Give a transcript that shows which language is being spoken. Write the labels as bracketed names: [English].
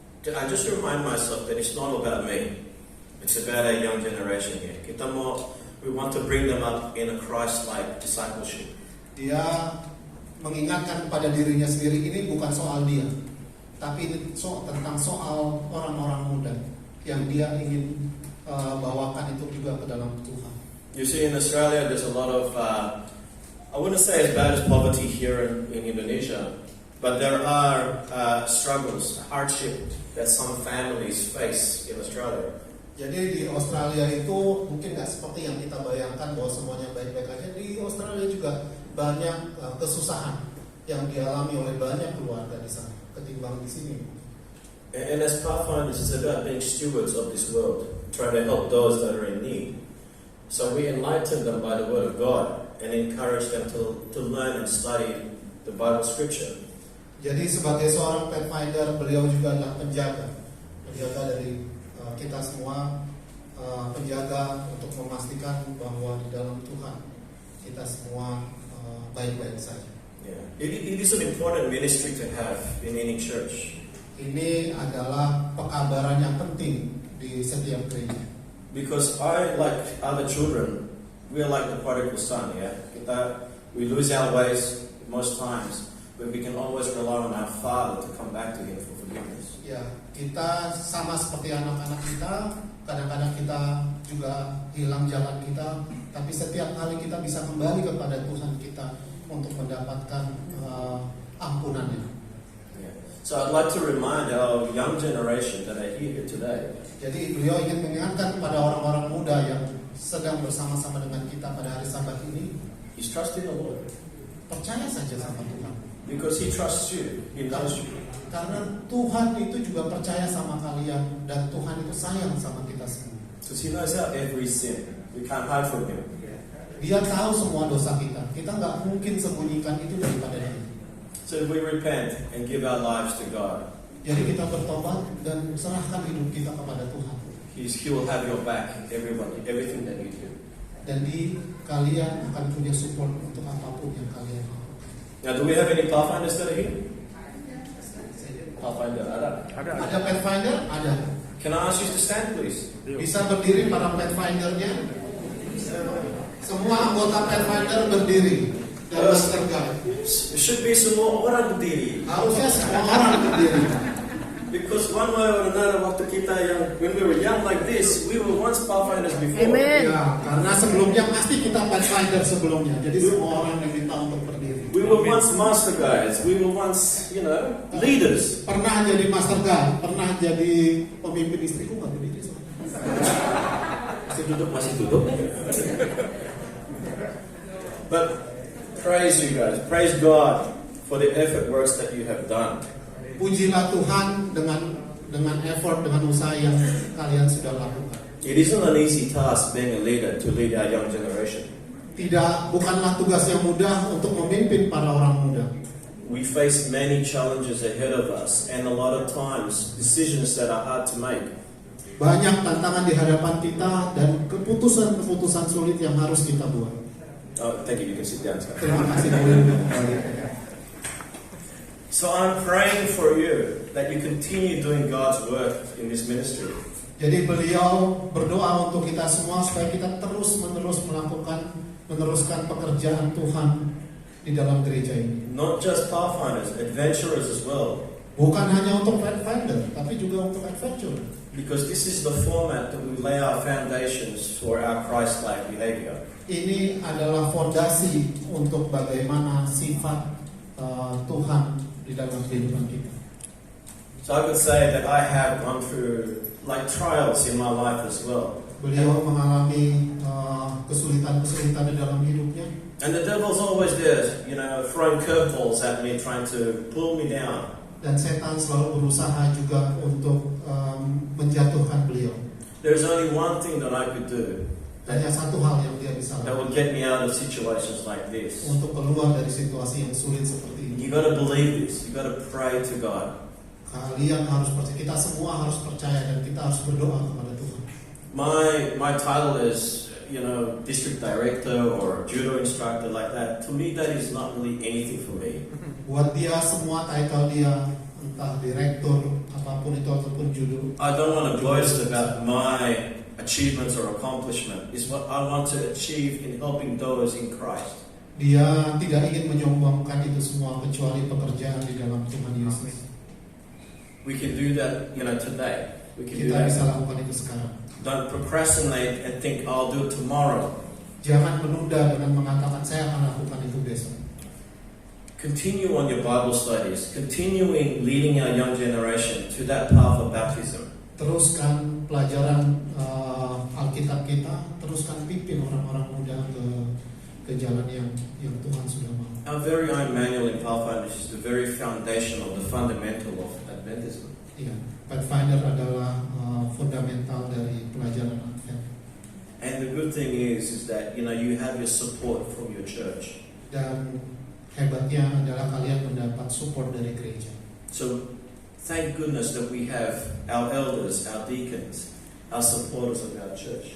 [English] I just remind myself that it's not about me. It's about our young generation here. We want to bring them up in a Christ-like discipleship. [Indonesian] Dia mengingatkan kepada dirinya sendiri, ini bukan soal dia, tapi ini tentang soal orang-orang muda yang dia ingin bawakan itu juga ke dalam Tuhan. [English] You see, in Australia, there's a lot of, I wouldn't say as bad as poverty here in Indonesia, but there are struggles, hardship that some families face in Australia. [Indonesian] Jadi di Australia itu mungkin nggak seperti yang kita bayangkan bahwa semuanya baik-baik aja. Di Australia juga banyak kesusahan yang dialami oleh banyak keluarga di sana ketimbang di sini. [English] And as Pathfinders, it's about being stewards of this world, trying to help those that are in need. So we enlighten them by the Word of God and encourage them to learn and study the Bible Scripture. [Indonesian] Jadi sebagai seorang Pathfinder, beliau juga adalah penjaga dari kita semua, penjaga untuk memastikan bahwa di dalam Tuhan kita semua baik-baik saja. [English] Yeah. It is an important ministry to have in any church. [Indonesian] Ini adalah pekabaran yang penting di setiap gereja. [English] Because I, like other children, we are like the prodigal son. Yeah, we lose our ways most times, but we can always rely on our Father to come back to Him for forgiveness. [Indonesian] Ya, kita sama seperti anak-anak kita. Kadang-kadang kita juga hilang jalan kita, tapi setiap kali kita bisa kembali kepada Tuhan kita untuk mendapatkan ampunannya. [English] Yeah. So I'd like to remind our young generation that are here today. [Indonesian] Jadi beliau ingin mengingatkan kepada orang-orang muda yang sedang bersama-sama dengan kita pada hari Sabat ini, [English] He's trusting the Lord. [Indonesian] percaya saja sama Tuhan. [English] Because He trusts you. He knows you. [Indonesian] Karena Tuhan itu juga percaya sama kalian dan Tuhan itu sayang sama kita semua. [English] Because He knows our every sin. We can't hide from Him. [Indonesian] Dia tahu semua dosa kita. Kita nggak mungkin sembunyikan itu daripada Dia. [English] So if we repent and give our lives to God, [Indonesian] Jadi kita bertobat dan serahkan hidup kita kepada Tuhan. [English] He will have your back, everything that you do. [Indonesian] Dan kalian akan punya support untuk apapun yang kalian lakukan. [English] Now, do we have any Pathfinders that are here? [Indonesian] Pathfinder, ada. Ada Pathfinder? Ada. [English] Can I ask you to stand, please? [Indonesian] Bisa berdiri para Pathfindernya? Semua anggota Pathfinder berdiri. Dan Master Guide. [English] It should be [Indonesian] semua orang berdiri. Harusnya semua orang berdiri. [English] Because one way or another, [Indonesian] waktu kita [English] when we were young like this, we were once Pathfinders before. Amen. [Indonesian] Ya, karena sebelumnya pasti kita Pathfinder sebelumnya. Jadi semua orang diminta untuk berdiri. [English] We were once master guides. We were once, leaders. [Indonesian] Pernah jadi Master Guide, pernah jadi pemimpin istriku nggak berdiri. Masih duduk. [English] But praise you guys, praise God for the effort works that you have done. [Indonesian] Pujilah Tuhan dengan effort, dengan usaha yang kalian sudah lakukan. [English] It isn't an easy task being a leader to lead our young generation. [Indonesian] Bukanlah tugas yang mudah untuk memimpin para orang muda. [English] We face many challenges ahead of us, and a lot of times decisions that are hard to make. [Indonesian] Banyak tantangan di hadapan kita dan keputusan-keputusan sulit yang harus kita buat. [English] Oh, thank you. You can sit down. [Indonesian] Terima kasih kembali. [English] So I'm praying for you that you continue doing God's work in this ministry. [Indonesian] Jadi beliau berdoa untuk kita semua supaya kita terus-menerus meneruskan pekerjaan Tuhan di dalam gereja ini. [English] Not just Pathfinders, adventurers as well. [Indonesian] Bukan hanya untuk Pathfinder, tapi juga untuk adventurer. [English] Because this is the format that we lay our foundations for our Christ-like behavior. [Indonesian] Ini adalah fondasi untuk bagaimana sifat Tuhan di dalam kehidupan kita. [English] So I could say that I have gone through trials in my life as well. [Indonesian] Beliau mengalami kesulitan-kesulitan di dalam hidupnya. [English] And the devil's always there, throwing curveballs at me, trying to pull me down. [Indonesian] Dan setan selalu berusaha juga untuk menjatuhkan beliau. [English] There's only one thing that I could do. [Indonesian] Hanya satu hal yang dia bisa [English] that will [Indonesian] lakukan [English] get me out of situations like this. [Indonesian] untuk keluar dari situasi yang sulit seperti ini. [English] You got to believe this. You got to pray to God. [Indonesian] Kalian harus percaya, kita semua harus percaya dan kita harus berdoa kepada Tuhan. [English] My title is, district director or judo instructor like that. To me, that is not really anything for me. [Indonesian] Buat dia semua title dia, entah direktur apapun itu ataupun judo, [English] I don't want to boast about my achievements or accomplishment. It's what I want to achieve in helping those in Christ. [Indonesian] dia tidak ingin menyombongkan itu semua kecuali pekerjaan di dalam Tuhan Yesus. [English] We can do that, today. We can do [Indonesian] Kita bisa [English] that. [Indonesian] lakukan itu sekarang. [English] Don't procrastinate and think I'll do it tomorrow. [Indonesian] Jangan menunda dengan mengatakan saya akan lakukan itu besok. [English] Continue on your Bible studies. Continuing leading our young generation to that path of baptism. [Indonesian] Teruskan pelajaran Alkitab kita, teruskan pimpin orang-orang muda ke jalan yang Tuhan sudah mau. [English] Our very own manual in Pathfinders is the very foundation of the fundamental of Adventism. [Indonesian] Iya, Pathfinder adalah fundamental dari pelajaran Advent. [English] And the good thing is that you have your support from your church. [Indonesian] Dan hebatnya adalah kalian mendapat support dari gereja. [English] So thank goodness that we have our elders, our deacons, our supporters of our church.